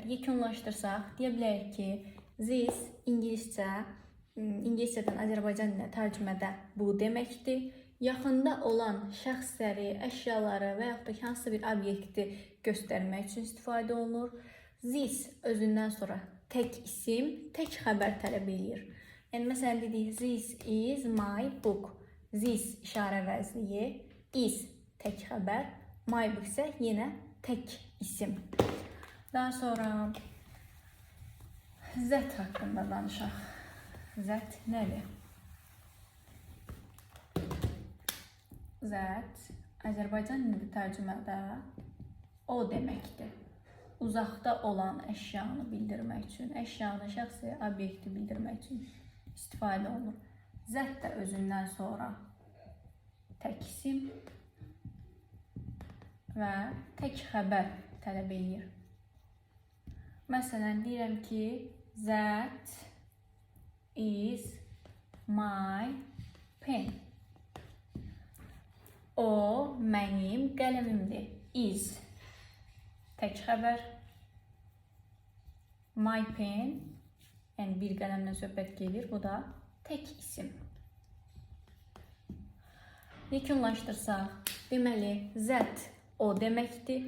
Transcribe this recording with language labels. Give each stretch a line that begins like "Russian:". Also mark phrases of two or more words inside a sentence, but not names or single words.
Azerbaijani: Yekunlaşdırsaq, deyə bilərik ki, this ingiliscədən Azərbaycan dilinə tərcümədə bu deməkdir. Yaxında olan şəxsləri, əşyaları və yaxud da hansısa bir obyekti göstərmək üçün istifadə olunur. This özündən sonra tək isim, tək xəbər tələb edir. Yəni, məsələn, dedik,
English: this is my book.
Azerbaijani: This işarə əvəzliyi, is tək xəbər,
English: my book
Azerbaijani: isə yenə tək isim. Daha sonra that haqqında danışaq. That nədir? That Azərbaycan dilində tərcümədə o deməkdir. Uzaqda olan əşyanı bildirmək üçün, əşyanı, şəxsi, obyekti bildirmək üçün istifadə olunur. That də özündən sonra tək isim və tək xəbər tələb edir. Məsələn, deyirəm ki,
English: that is my pen.
Azerbaijani: O mənim qələmimdir. Is tək xəbər.
English: My pen,
Azerbaijani: yəni bir qələmlə söhbət gedir, bu da tək isim. Yekunlaşdırsaq, deməli, that o deməkdir.